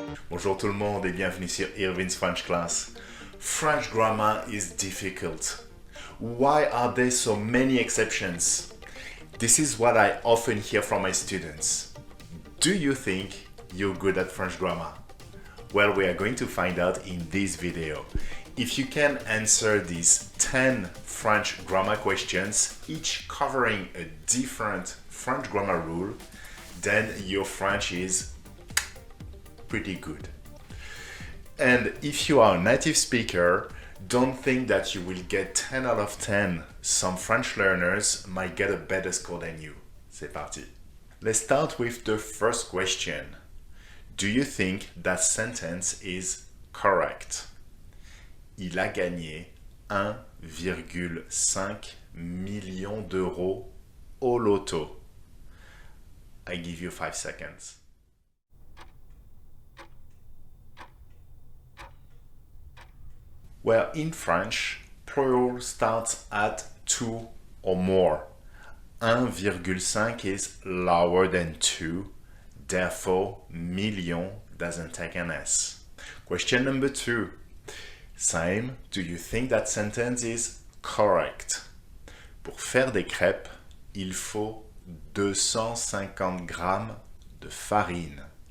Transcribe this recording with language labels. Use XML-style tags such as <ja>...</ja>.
<fr>Bonjour tout le monde et bienvenue sur Irwin's French class.</fr> <en>French grammar is difficult. Why are there so many exceptions? This is what I often hear from my students. Do you think you're good at French grammar? Well, we are going to find out in this video. If you can answer these 10 French grammar questions, each covering a different French grammar rule, then your French is pretty good. And if you are a native speaker, don't think that you will get 10 out of 10. Some French learners might get a better score than you.</en> <fr>C'est parti.</fr> <en>Let's start with the first question. Do you think that sentence is correct?</en> <fr>Il a gagné 1,5 million d'euros au loto.</fr> <en>I give you 5 seconds. Well, in French, plural starts at 2 or more. 1,5 is lower than 2, therefore million doesn't take an S. Question number 2. Same, do you think that sentence is correct?</en> <fr>Pour faire des crêpes, il faut 250 grammes de farine.</fr>